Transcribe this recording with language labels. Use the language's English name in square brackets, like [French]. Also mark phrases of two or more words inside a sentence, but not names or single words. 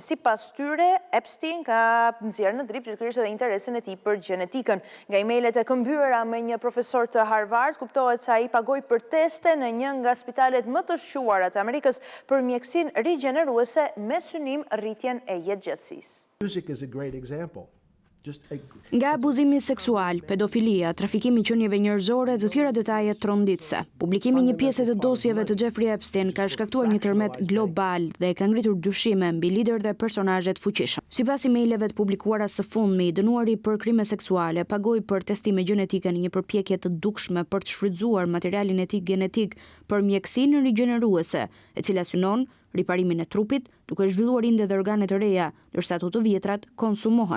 [Albanian] Sipas tyre, Epstein ka nxjerrë në dript pikërisht edhe interesin e tij për gjenetikën. Nga emailët e këmbyera me një profesor të Harvard, kuptohet se ai pagoi për teste në një nga spitalet më të shquara të Amerikës për mjekësinë rigjeneruese me synim rritjen e jetëgjatësisë. [English] Music is a great example. [Albanian] Nga abuzimi seksual, pedofilia, trafikimi qenieve njerëzore dhe të tjera detaje tronditëse. Publikimi një pjesë të dosjeve të Jeffrey Epstein ka shkaktuar një tërmet global dhe ka ngritur dyshime mbi lider dhe personazhet fuqishëm. Sipas emaileve të publikuara së fundmi, dënuari për krime seksuale pagoi për testime gjenetike në një përpjekje të dukshme për të shfrytzuar materialin e tij genetik për mjekësinë rigjeneruese, e cila synon riparimin e trupit, duke zhvilluar inde dhe organe të reja, ndërsa ato të vjetrat konsumohen.